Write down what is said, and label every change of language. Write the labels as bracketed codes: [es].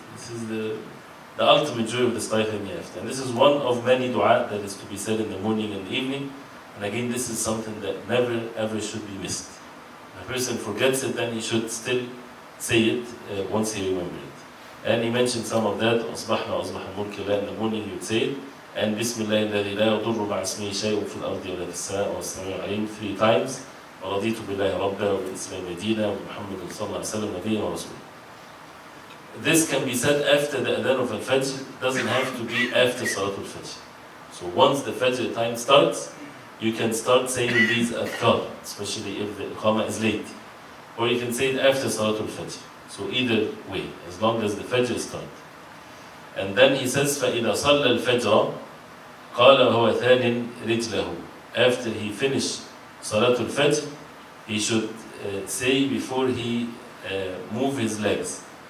[en] This is the ultimate joy of this life and hereafter. And this is one of many dua that is to be said in the morning and the evening. And again, this is something that never ever should be missed. If a person forgets it, then he should still say it once he remembers it. And he mentioned some of that. [ar] أصبحنا وأصبح الملك لله. [en] In the morning he would say it. [ar] And بسم الله الذي لا يضر مع اسمه شيء في الأرض ولا في السماء والسميع العليم [en] 3 times. [ar] ورضيت بالله ربا وبالإسلام دينا ومحمد صلى الله عليه وسلم نبيا ورسولا. [en] This can be said after the adhan of al-Fajr, doesn't have to be after Salatul Fajr. So once the Fajr time starts, you can start saying these adhkar, especially if the Iqamah is late. Or you can say it after Salatul Fajr. So either way, as long as the Fajr starts. And then he says, [ar] فَإِذَا صَلَّى الْفَجْرَ قَالَ هُوَ ثَانٍ رِجْلَهُ. [en] After he finished Salatul Fajr, he should say before he move his legs.